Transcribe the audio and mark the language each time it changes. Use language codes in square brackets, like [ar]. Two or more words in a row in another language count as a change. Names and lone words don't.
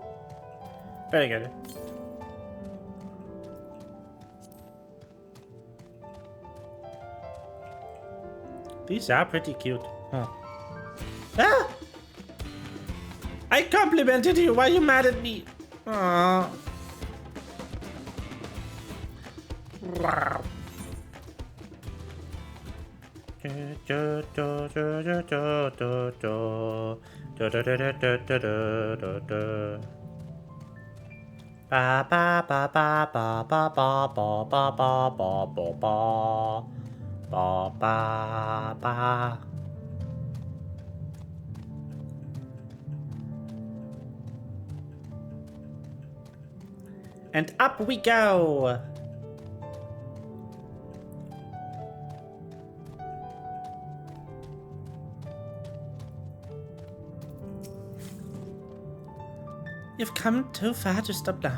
[en] Very good. These are pretty cute. Huh. Ah! I complimented you. Why are you mad at me? Aww. Wow. Ba ba ba ba ba ba ba ba ba ba ba ba ba ba ba. And up we go. You've come too far to stop now.